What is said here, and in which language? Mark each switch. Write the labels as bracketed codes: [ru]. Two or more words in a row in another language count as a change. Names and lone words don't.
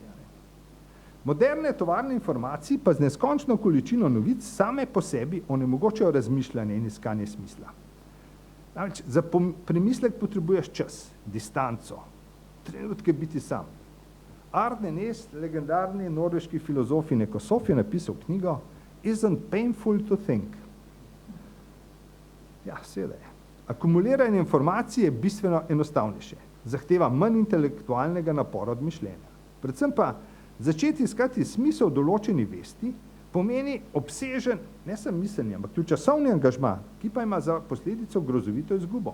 [sl] Moderne tovarne informacij pa z neskončno količino novic same po sebi onemogočajo razmišljanje in iskanje smisla. Namreč, za premislek potrebuješ čas, distanco, trenutke biti sam. Arne Næss, legendarni norveški filozof in ekosof, je napisal knjigo Isn't painful to think? Ja, seveda je. Akumuliranje informacije je bistveno enostavnejše. Zahteva manj intelektualnega napora od mišljenja. Predvsem pa začeti iskati smisel določeni vesti pomeni obsežen, ne samo miselni, ampak tudi časovni angažma, ki pa ima za posledico grozovito izgubo.